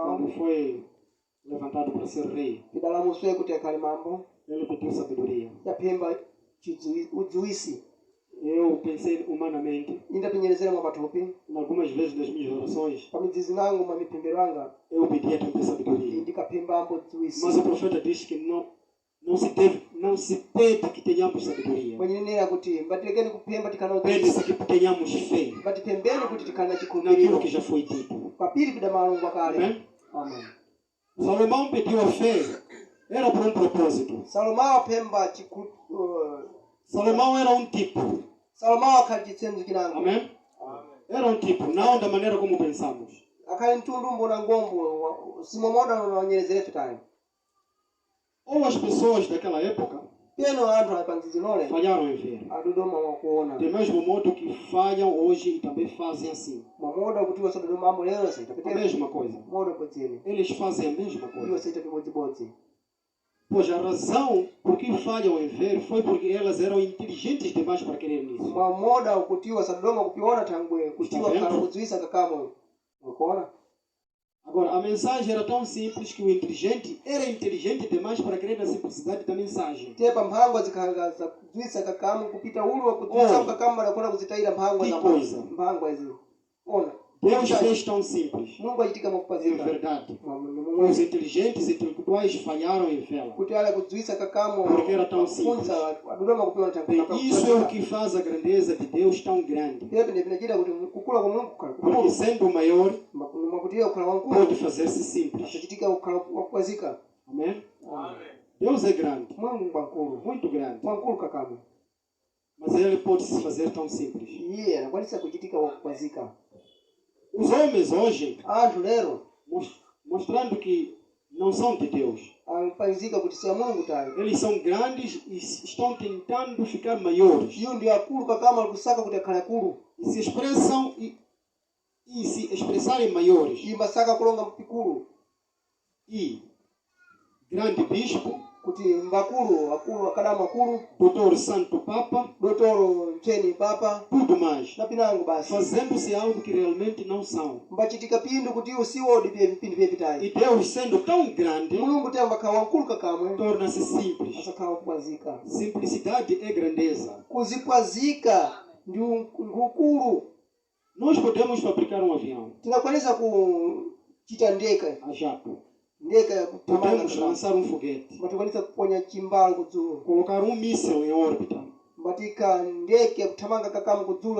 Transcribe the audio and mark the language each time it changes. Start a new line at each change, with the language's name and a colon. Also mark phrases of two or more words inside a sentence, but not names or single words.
Portuguese: Quando foi levantado para ser rei,
Sena: Pidalamuswe kuti akhale mambo.
Portuguese: ele pediu sabedoria.
Sena: Yapemba udziwisi.
Portuguese: Eu pensei humanamente,
Sena: Indapinyerezera mwapatupi.
Portuguese: algumas vezes nas minhas orações,
Sena: Pamidzizi nangu mamipembero anga.
Portuguese: eu pedia também sabedoria.
Sena: Ndikapembambo udziwisi.
Portuguese: Mas o profeta diz que não se pede que tenhamos sabedoria.
Sena: Mwenyenera kuti mbatilekeni kupemba tikana udziwisi.
Portuguese: Pede-se que tenhamos fé
Sena: Batipembeni kuti tikana
Portuguese: naquilo
Sena: chikhulupiriro.
Portuguese: que já foi dito.
Sena: Papiri pidamalungwa kale.
Portuguese: Amém?
Sena: Amen.
Portuguese: Salomão pediu a fé, era por um propósito.
Sena: Salomão apemba
Portuguese: Salomão era um tipo.
Sena: Salomão akhali chitsenzo chinango.
Portuguese: Amém? Era um tipo, não da maneira como pensamos.
Sena: Akhali mtundu mbona ngombo simomoda nonyerezere fitayo.
Portuguese: Ou as pessoas daquela época
Sena: Peno anthu apanzizi nole
Portuguese: falharam em ver.
Sena: adodoma mwakuona.
Portuguese: Do mesmo modo que falham hoje e também fazem assim.
Sena: Mwamoda kuti wasa dodoma ambo lero
Portuguese: A
Sena: saitapetera.
Portuguese: mesma coisa.
Sena: Moda podzeni.
Portuguese: Eles fazem a mesma
Sena: Iyo
Portuguese: coisa.
Sena: saita pimodzibodzi.
Portuguese: Pois a razão por que falham em ver foi porque elas eram inteligentes demais para querer nisso.
Sena: Mwamoda ukutiwa sadodoma kupiona tangwe kutiwa
Portuguese: Está
Sena: kala
Portuguese: vendo?
Sena: kudziwisa kakamwe. Mwakuona?
Portuguese: Agora, a mensagem era tão simples que o inteligente era inteligente demais para crer na simplicidade da mensagem.
Sena: Tepa mphangwa zikhala za kudziwisa kakamwe kupita ulu wa kudziwisa kakamwe nakona kuzitayira mphangwa
Portuguese: Que
Sena: za
Portuguese: coisa.
Sena: mphangwa izi. Ona.
Portuguese: Deus fez tão simples.
Sena: Mungu achitika
Portuguese: É
Sena: mwakupazika.
Portuguese: verdade. Os inteligentes intelectuais falharam em vê-la.
Sena: Kuti ala kudziwisa kakamwe.
Portuguese: Porque era tão simples.
Sena: Funza adodoma kupiona tangwe.
Portuguese: E isso é o que faz a grandeza de Deus tão grande.
Sena: Tepa ndipinachita kuti kukula kwa Mungu kukhala
Portuguese: Porque
Sena: kukulu.
Portuguese: sendo o maior,
Sena: Mwakutiwa kukhala wankulu.
Portuguese: pode fazer-se simples.
Sena: Asachitika kukhala wakupazika.
Portuguese: Amém? Deus é grande,
Sena: Mungu wankulu.
Portuguese: muito grande.
Sena: Wankulu kakamwe.
Portuguese: Mas ele pode se fazer tão simples.
Sena: Iye anakwanisa kuchitika wakupazika.
Portuguese: Os homens hoje,
Sena: Anthu lero
Portuguese: mostrando que não são de Deus,
Sena: ampazika kuti siya Mulungu tayo.
Portuguese: eles são grandes e estão tentando ficar maiores.
Sena: Iyo ndi akulu kakamwe alikusaka kuti akhale akulu.
Portuguese: E se expressam e se expressarem maiores.
Sena: Imbasaka kulonga mpikulu.
Portuguese: E grande bispo,
Sena: Kuti mbakulu akulu akadamu akulu.
Portuguese: doutor santo papa,
Sena: Dotoro mcheni papa.
Portuguese: tudo mais.
Sena: Napinango basi.
Portuguese: Fazendo-se algo que realmente não são.
Sena: Mbachitika pindu kuti usiwodi bye vipindi vyevitayi.
Portuguese: E Deus sendo tão grande,
Sena: Mulungu temba khala wankulu kakamwe.
Portuguese: torna-se simples.
Sena: Asakhala kupwazika.
Portuguese: Simplicidade é grandeza.
Sena: Kuzipwazika ndi ukulu.
Portuguese: Nós podemos fabricar um avião
Sena: Tinakwanisa kuchita ndeka.
Portuguese: a jato.
Sena: Ndeka ya kutamanga.
Portuguese: Podemos lançar um foguete.
Sena: Mbatikwanisa kuponya chimbalu kudzulo.
Portuguese: Colocar um míssil em órbita.
Sena: Mbatika ndeke ya kutamanga kakamu kudzulo.